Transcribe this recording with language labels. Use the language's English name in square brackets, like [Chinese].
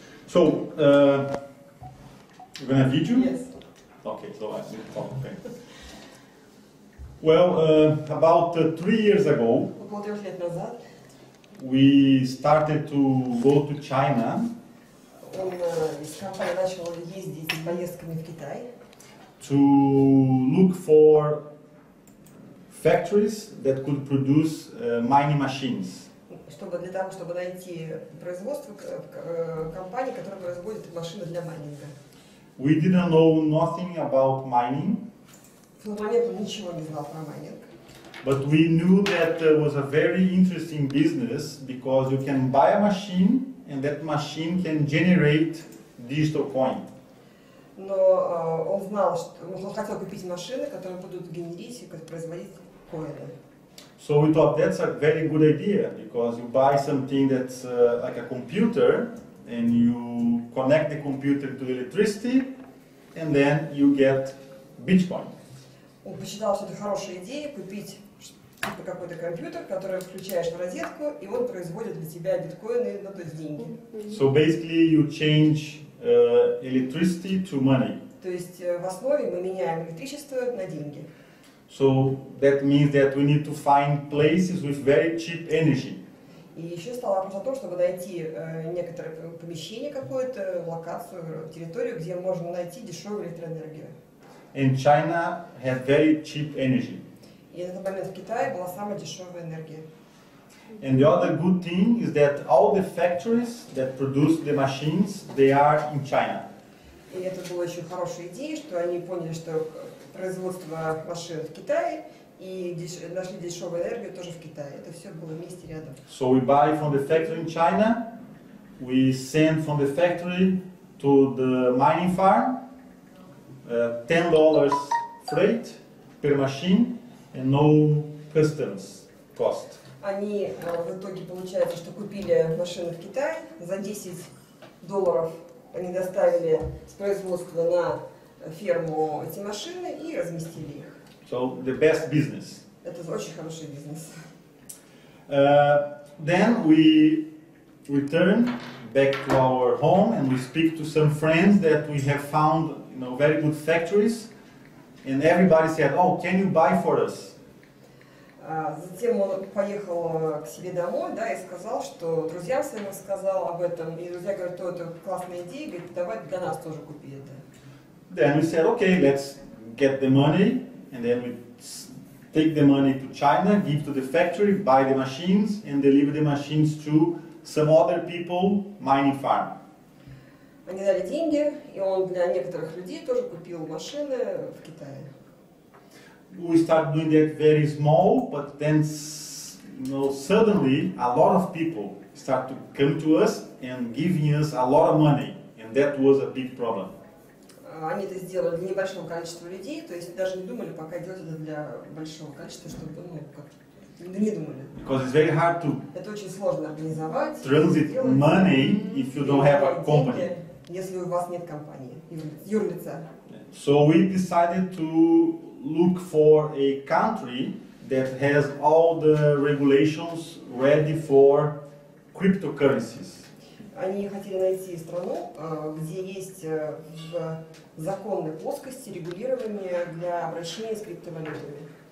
[English] So, you're gonna have video? Yes. Okay, so I need to talk. Okay. Well, about 3 years ago, [Russian] Около 3 лет назад [English] we started to go to China [Russian] он из компании начал ездить с поездками в Китай, [English] to look for factories that could produce mining machines. [Russian] для того, чтобы найти производство компаний, которые производят машины для майнинга. [English] We didn't know nothing about mining, [Russian] В тот момент он ничего не знал про майнинг. [English] but we knew that it was a very interesting business because you can buy a machine and that machine can generate digital coin. [Russian] Но он знал, что он хотел купить машины, которые будут генерить и производить коины. [English] So we thought that's a very good idea because you buy something that's like a computer and you connect the computer to electricity and then you get Bitcoin. [Russian] Он посчитал, что это хорошая идея купить типа какой-то компьютер, который включаешь в розетку, и он производит для тебя биткоины, ну то есть деньги. [English] So basically you change electricity to money. [Russian] То есть в основе мы меняем электричество на деньги. [English] So that means that we need to find places with very cheap energy. [Russian] И еще стал вопрос о том, чтобы найти некоторое помещение какое-то, локацию, территорию, где можно найти дешевую электроэнергию. [English] And China had very cheap energy. [Russian] И на этот момент в Китае была самая дешевая энергия. [English] And the other good thing is that all the factories that produce the machines, they are in China. [Russian] И это была еще хорошая идея, что они поняли, что производство машин в Китае и нашли дешевую энергию тоже в Китае. Это все было вместе рядом. [English] So we buy from the factory in China, we send from the factory to the mining farm, $10 freight per machine and no customs cost. [Russian] Они в итоге получается, что купили машины в Китае за $10. Они доставили с производства на ферму эти машины и разместили их. [English] So the best business. [Russian] Это очень хороший бизнес. [English] Then we return back to our home and we speak to some friends that we have found, very good factories, and everybody said, "Oh, can you buy for us?" [Russian] Затем он поехал к себе домой, да, и сказал, что друзьям своим рассказал об этом, и друзья говорят, что это классная идея, говорит, давай для нас тоже купи это. [English] Then we said, okay, let's get the money, and then we take the money to China, give to the factory, buy the machines, and deliver the machines to some other people mining farm. [Russian] Они дали деньги, и он для некоторых людей тоже купил машины в Китае. [English] We started doing that very small, but then suddenly a lot of people start to come to us and giving us a lot of money, and that was a big problem. [Russian] Они это сделали для небольшого количества людей, то есть даже не думали пока делать это для большого количества, чтобы, не думали. [English] Because it's very hard to [Russian] Это очень сложно организовать. [English] transit money if you don't have a company. [Russian] Если у вас нет компании, юрлица. [English] So we decided to look for a country that has all the regulations ready for cryptocurrencies. [Russian] Они хотели найти страну, где есть в законной плоскости регулирование для обращения с криптовалютами.